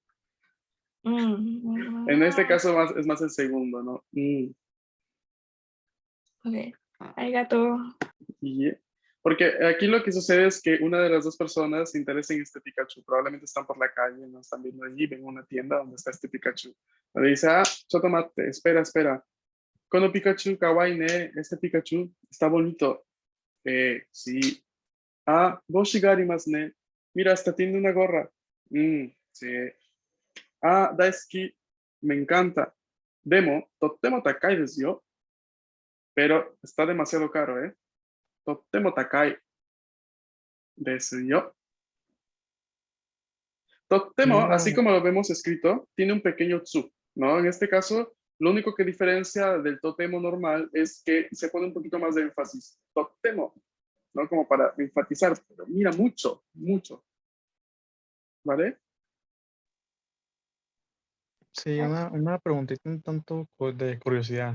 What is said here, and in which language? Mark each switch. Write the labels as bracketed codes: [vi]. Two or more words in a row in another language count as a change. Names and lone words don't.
[es] En este caso es más el segundo, ¿no? ok. Arigato. Y- porque aquí lo que sucede es que una de las dos personas se interesa en este Pikachu. Probablemente están por la calle, no están viendo allí, ven una tienda donde está este Pikachu. Le dice, Chotomate, espera, espera. [ja] このピカチュウ、かわいいね, [es] este Pikachu está bonito. Sí. [ja] 帽子がありますね. [es] Mira, hasta tiene una gorra. Sí. Daisuki, me encanta. [ja] でも、とても高いですよ. [es] Pero está demasiado caro, ¿eh? [ja] とても高いですよ. [es] Totemo, así No, como lo vemos escrito, tiene un pequeño tsu, ¿no? En este caso, lo único que diferencia del totemo normal es que se pone un poquito más de énfasis. Totemo, ¿no? Como para enfatizar, pero mira mucho, mucho, ¿vale? sí, una preguntita un tanto de curiosidad.